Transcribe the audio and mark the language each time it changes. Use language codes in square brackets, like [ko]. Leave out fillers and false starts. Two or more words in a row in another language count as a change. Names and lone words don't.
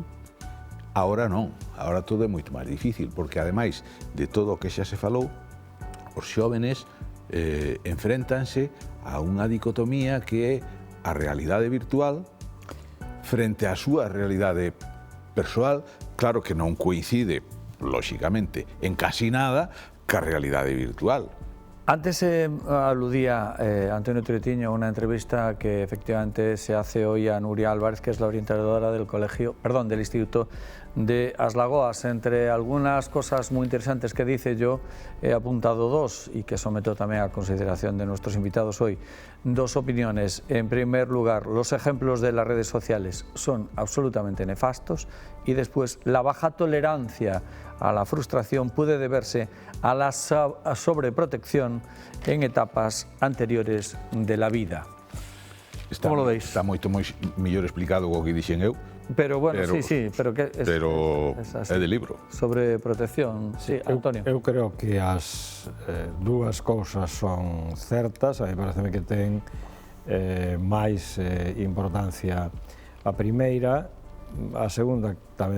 [gl] Ahora non, ahora todo é moito máis difícil, porque ademais de todo o que xa se falou, os xóvenes enfréntanse a unha dicotomía que é a realidade virtual frente á súa realidade persoal. Claro que non coincide, lóxicamente, en casi nada ca realidade virtual. [es] Antes aludía Antonio Troitiño a una entrevista que efectivamente se hace hoy a Nuria Álvarez, que es la orientadora del Instituto de Aslagoas. Entre algunas cosas muy interesantes que dice, yo he apuntado dos y que someto también a consideración de nuestros invitados hoy. Dos opiniones. En primer lugar, los ejemplos de las redes sociales son absolutamente nefastos, y después la baja tolerancia a la frustración puede deberse a la sobreprotección en etapas anteriores de la vida. ¿Cómo lo veis? [gl] Está moito mellor explicado o que dixen eu. [es] Pero bueno, sí, pero que [gl] é de libro. [es] Sobreprotección, sí, Antonio. [gl] Eu creo que as dúas cousas son certas, a mí pareceme que ten máis importancia a primeira, a segunda tamén